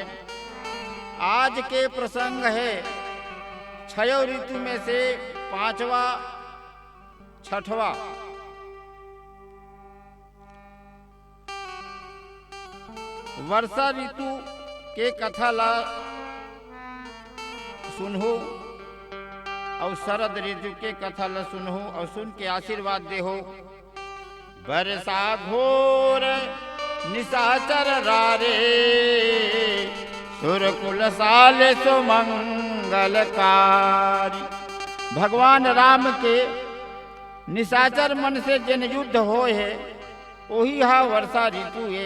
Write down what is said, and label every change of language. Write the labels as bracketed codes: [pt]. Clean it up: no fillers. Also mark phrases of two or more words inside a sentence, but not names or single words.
[hne] आज के प्रसंग है छयों ऋतु में से पांचवा छठवा। वर्षा ऋतु के कथा ला सुनहु और शरद ऋतु के कथा ला सुनहु और सुन के आशीर्वाद देहो। [awa] बरसा घोर निशाचर रारे, सुरकुल साल सुमंगलकारी। [hne] भगवान राम के निशाचर मन से जिन युद्ध होए है, वही हा वर्षा ऋतु है।